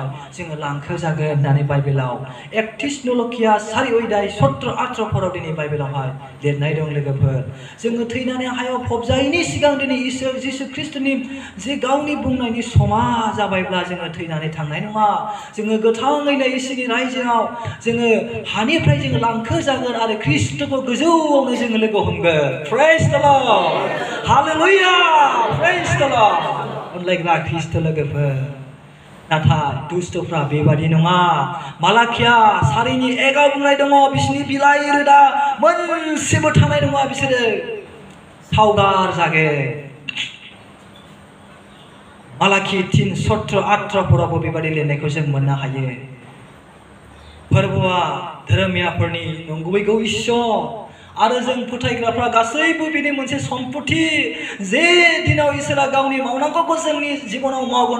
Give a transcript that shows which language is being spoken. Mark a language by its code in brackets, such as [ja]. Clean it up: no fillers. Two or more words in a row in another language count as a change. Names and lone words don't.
[brx] जोङो लांखो जागोन होननानै बाइबेलाव 31 नलकिया 4:17-18 दिनै बाइबेलावहाय लिरनाय दं लोगोफोर जोङो थैनानै हायाव फबजायैनि सिगां दिनै इसोर जिसु ख्रीष्टनि जे गावनि बुंनायनि समा जाबायब्ला जोङो थैनानै थांनाय नङा जोङो गोथाङैनो इसोरनि रायजोआव जोङो हानिफ्राय जोङो लांखो जागोन आरो ख्रीष्टखौ गोजौआवनो जोङो लोगो हमगोन [en] praise the Lord hallelujah praise the Lord [brx] अनलायग्रा ख्रीष्ट लोगोफोर नाथाय दुष्टफ्रा बेबादि नङा मालाकिया 4:1 बुंनाय दङ बिसोरनि बिलाइ रोदा मोनसेबो थानाय नङा बिसोरो सावगार जागोन मालाखि 3:17-18 बेबादि लिरनायखौ जों मोननो हायो फोरबोआ धोरोमियाफोरनि नंगुबैगौ इसोर आरो जों फोथायग्राफ्रा गासैबो बिनि मोनसे सम्पथि जे दिनाव इसोरा गावनि मावनांगौखौ जोंनि जिबनाव मावगोन